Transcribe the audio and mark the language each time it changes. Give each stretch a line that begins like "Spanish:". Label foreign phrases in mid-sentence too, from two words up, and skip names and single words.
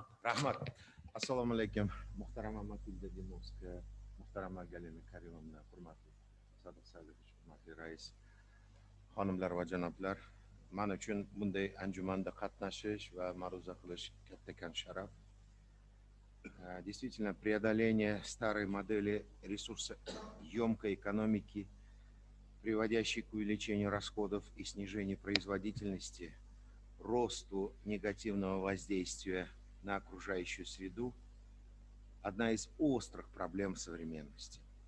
Uzbek: Rahmat. Assalomu alaykum. Muhtarama Matilda Dimovska, muhtarama Galina Karimovna, hurmatli Sadiq Saidovich, hurmatli rais, xonimlar va janoblar. Men uchun bunday anjumanda qatnashish va ma'ruza qilish katta sharaf.
Russian: Действительно, преодоление старой модели ресурсоемкой экономики, приводящей к увеличению расходов и снижению производительности, росту негативного воздействия на окружающую среду, одна из острых проблем современности.